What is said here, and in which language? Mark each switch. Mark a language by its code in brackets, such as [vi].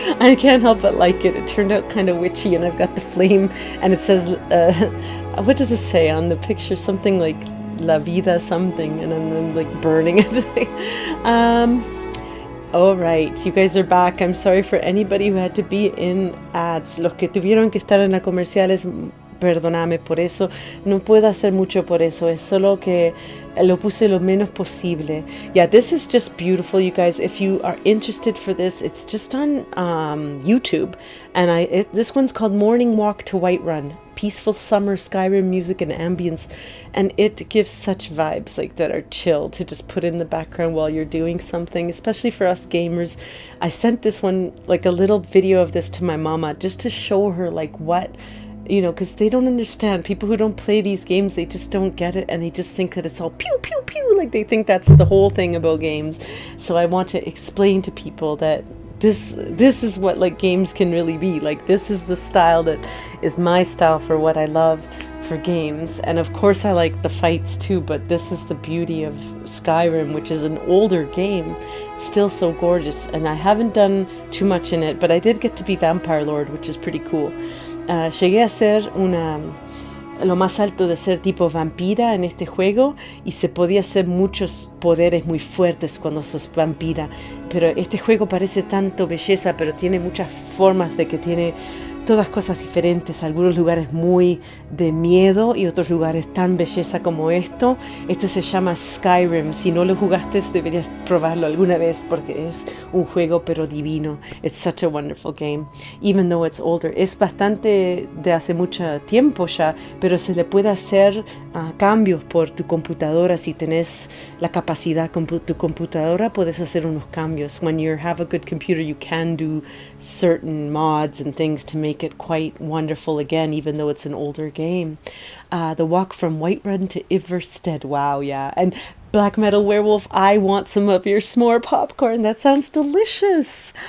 [en] I can't help but like it. It turned out kind of witchy, and I've got the flame, and it says, what does it say on the picture? Something like La Vida something, and then burning it. All right, you guys are back. I'm sorry for anybody who had to be in ads. [es] Los que tuvieron que estar en la comerciales, perdóname por eso. No puedo hacer mucho por eso. Es solo que lo puse lo menos posible. [en] Yeah, this is just beautiful, you guys. If you are interested for this, it's just on YouTube. And this one's called Morning Walk to Whiterun. Peaceful summer Skyrim music and ambience, and it gives such vibes that are chill to just put in the background while you're doing something, especially for us gamers. I sent this one, a little video of this to my mama just to show her what, because they don't understand. People who don't play these games, they just don't get it, and they just think that it's all pew pew pew, they think that's the whole thing about games. So I want to explain to people that this is what games can really be. This is the style that is my style for what I love for games. And of course I like the fights too, but this is the beauty of Skyrim, which is an older game. It's still so gorgeous, and I haven't done too much in it, but I did get to be Vampire Lord, which is pretty cool. [es] Llegué a ser lo más alto de ser tipo vampira en este juego, y se podía hacer muchos poderes muy fuertes cuando sos vampira, pero este juego parece tanto belleza, pero tiene muchas formas de que tiene todas cosas diferentes, algunos lugares muy de miedo y otros lugares tan belleza como esto. Este se llama Skyrim. Si no lo jugaste, deberías probarlo alguna vez porque es un juego pero divino. [en] It's such a wonderful game, even though it's older. [es] Es bastante de hace mucho tiempo ya, pero se le puede hacer cambios por tu computadora. Si tenés la capacidad con tu computadora, puedes hacer unos cambios. [en] When you have a good computer, you can do certain mods and things to make it quite wonderful again, even though it's an older game. The walk from Whiterun to Iverstead. Wow, yeah. And Black Metal Werewolf, I want some of your s'more popcorn. That sounds delicious.